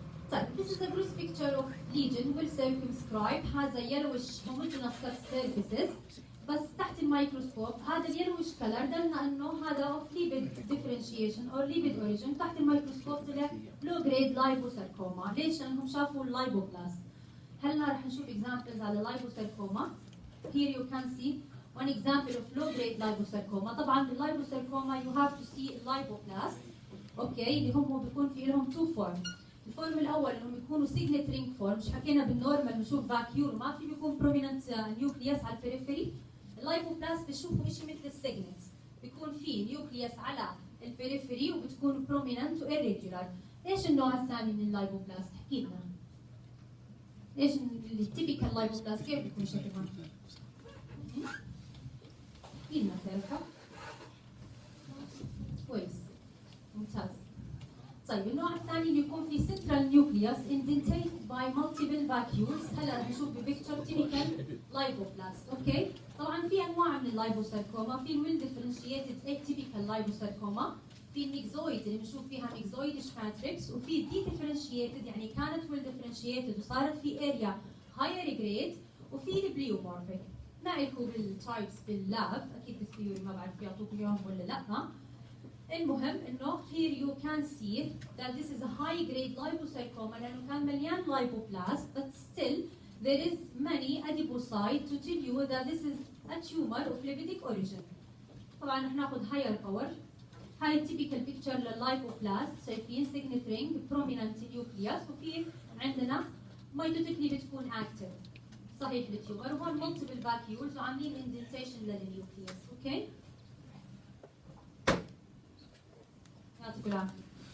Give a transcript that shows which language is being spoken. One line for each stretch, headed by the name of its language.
English: طيب this is a gross picture of lesion will circumscribe has a yellowish homogeneous cut surfaces
Arabic: بس تحت الميكروسكوب هذا اليلوش كلر دلنا انه هذا اوف ليبيد ديفرنشيشن او ليبيد اوريجن. تحت الميكروسكوب طلع لو جريد لايبوساركوما. ليش؟ لانهم شافوا اللايبوبلاست. هلا رح نشوف اكزامبلز على لايبوساركوما.
English: Here you can see one example of low grade liposarcoma.
Arabic: طبعا باللايبوساركوما
English: you have to see lipoblast.
Arabic: اوكي اللي هم بيكون في لهم two forms. الفورم الاول انهم يكونوا سيجنت رينج فورم. مش حكينا بالنورمال بنشوف فاكيول ما في بيكون بروميننت نيوكليوس على البريفري. اللايبوبلاست بتشوفوا شيء مثل السيجنت، بيكون في نيوكليوس على البريفري وبتكون بروميننت وإيريجولار. ايش النوع الثاني من اللايبوبلاست؟ احكي لنا. ايش التيبيكال لايبوبلاست كيف بيكون شكلها؟ احكي لنا تعرفها؟ كويس. ممتاز. طيب النوع الثاني بيكون في
English: central nucleus indented by multiple vacuoles.
Arabic: هلا رح نشوف ببيكتشر
English: typical lipoblast.
Arabic: اوكي؟ طبعا في انواع من اللايبوساركوما، في well differentiated atypical liposarcoma، في الميكزويد اللي بنشوف فيها ميكزويدش ماتريكس، وفي دي differentiated يعني كانت well differentiated وصارت في area higher grade، وفي البليومورفيك. ما لكم بالتايبس باللاب، اكيد بالثيوري ما بعرف يعطوكم اياهم ولا لا. المهم انه
English: here you can see that this is a high grade liposarcoma
Arabic: لانه كان مليان
English: lipoblast, but still there is many adipocytes to tell you that this is a tumor of lipidic origin.
Arabic: طبعا رح ناخذ
English: higher power.
Arabic: هاي typical picture لللايبوبلاست، شايفين
English: signet ring prominent nucleus،
Arabic: وفي عندنا mitotically بتكون active صحيح للتيومر، وهون
English: multiple vacuoles
Arabic: وعاملين indentation للنيوكليوس. اوكي؟ يعطيكم العافيه.